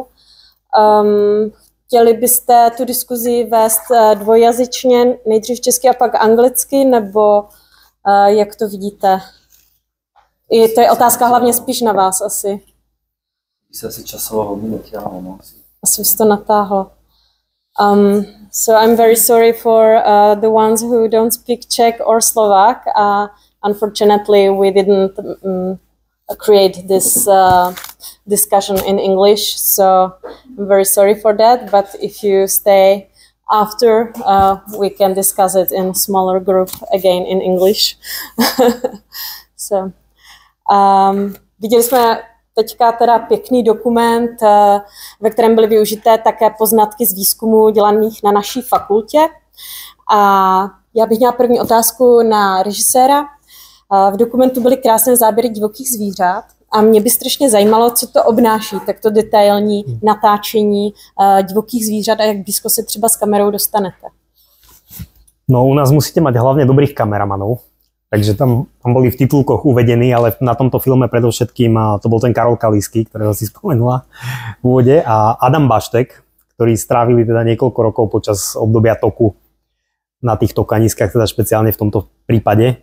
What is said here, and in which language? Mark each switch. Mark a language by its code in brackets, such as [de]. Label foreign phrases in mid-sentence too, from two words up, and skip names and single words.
[cs] Chtěli byste tu diskuzi vést dvojjazyčně, nejdřív česky a pak anglicky, nebo jak to vidíte? To je otázka hlavně spíš na vás asi. Se asi časovo velmi netěhlo, no. Asi bys to natáhl. [en] So I'm very sorry for the ones who don't speak Czech or Slovak. Unfortunately, we didn't create this discussion in English, so I'm very sorry for that. But if you stay after, we can discuss it in a smaller group again in English. So, [cs] viděli jsme teďka teda pěkný dokument, ve kterém byly využité také poznatky z výzkumu dělaných na naší fakultě. A já bych měla první otázku na režiséra. V dokumentu byly krásné záběry divokých zvířat a mě by strašně zajímalo, co to obnáší, takto detailní natáčení divokých zvířat a jak blízko se třeba s kamerou dostanete. No, [sk] u nás musíte mať hlavne dobrých kameramanov. Takže tam boli v titulkoch uvedení, ale na tomto filme predovšetkým to bol ten Karol Kalísky, ktorého si spomenula v úvode, a Adam Baštek, ktorí strávili teda niekoľko rokov počas obdobia toku na tých tokaniskách, teda špeciálne v tomto prípade.